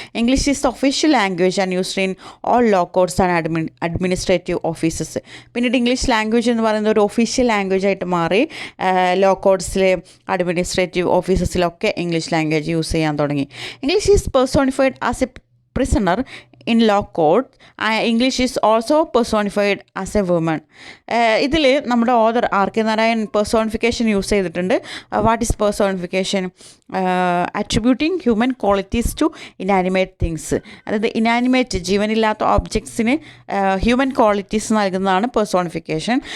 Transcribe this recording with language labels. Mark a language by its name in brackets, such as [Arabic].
[English] English is the official language and used in all law codes and administrative offices. [Malayalam] പിന്നീട് English language എന്ന് പറയുന്നത് ഒരു official language ആയിട്ട് മാറി. Law കോഡ്സിലെ administrative ഓഫീസസിലൊക്കെ English language use ചെയ്യാൻ തുടങ്ങി. [English] English is personified as a prisoner in law court. English is also personified as a woman. [Malayalam] ഇതിൽ നമ്മുടെ author R.K. Narayan personification use ചെയ്തിട്ടുണ്ട്. [English] What is personification? Attributing human qualities to inanimate things. [Malayalam] അതായത് inanimate, ജീവനില്ലാത്ത ഓബ്ജക്ട്സിന് human qualities നൽകുന്നതാണ് personification.